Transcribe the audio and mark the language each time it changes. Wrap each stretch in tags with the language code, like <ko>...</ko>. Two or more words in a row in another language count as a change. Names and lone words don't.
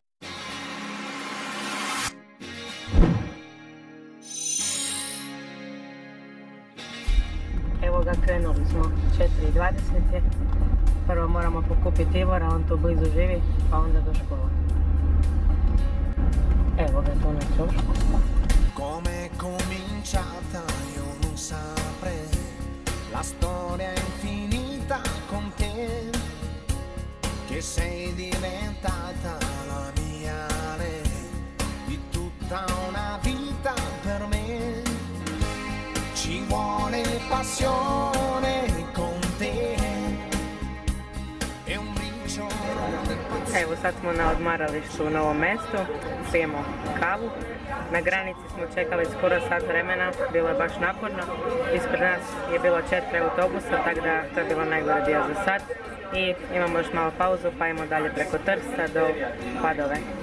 <hr>Evo ga, krenuli smo. 4.20 je. Prvo moramo pokupiti Ivora, on tu blizu živi, pa onda do škola. Evo ga tu na ćošku.</hr> <it>Come cominciata io non saprei, la storia è infinita con te, che sei diventata la mia re, di tutta una vita per me, ci vuole passione con te, e un briciolo del pazzesco.</it> <hr>Evo sad smo na odmaralištu u Novom Mestu, pijemo kavu. Na granici smo čekali skoro sat vremena, bilo je baš naporno. Ispred nas je bilo 4 autobusa, tako da to je bilo najgore dio za sad. I imamo još malo pauzu, pa idemo dalje preko Trsta do Padove.</hr>